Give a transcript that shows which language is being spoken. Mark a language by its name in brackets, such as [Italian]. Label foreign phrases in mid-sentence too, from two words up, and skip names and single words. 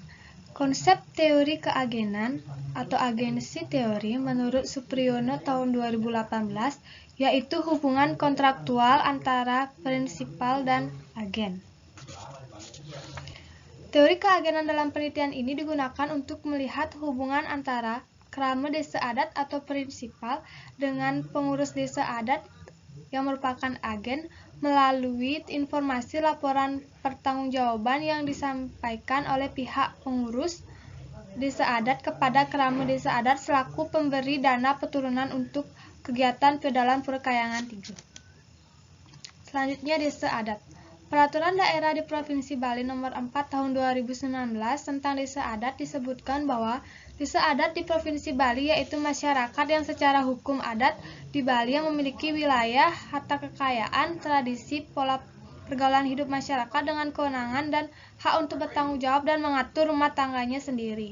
[Indonesian] Konsep teori keagenan atau agensi teori menurut Supriyono tahun 2018 yaitu hubungan kontraktual antara prinsipal dan agen. Teori keagenan dalam penelitian ini digunakan untuk melihat hubungan antara krame desa adat atau prinsipal dengan pengurus desa adat yang merupakan agen melalui informasi laporan pertanggungjawaban yang disampaikan oleh pihak pengurus desa adat kepada krame desa adat selaku pemberi dana peturunan untuk kegiatan feodalan Pura Kayangan 3. Selanjutnya desa adat. Peraturan daerah di Provinsi Bali nomor 4 tahun 2019 tentang desa adat disebutkan bahwa desa adat di Provinsi Bali yaitu masyarakat yang secara hukum adat di Bali yang memiliki wilayah, harta kekayaan, tradisi, pola pergaulan hidup masyarakat dengan kewenangan dan hak untuk bertanggung jawab dan mengatur rumah tangganya sendiri.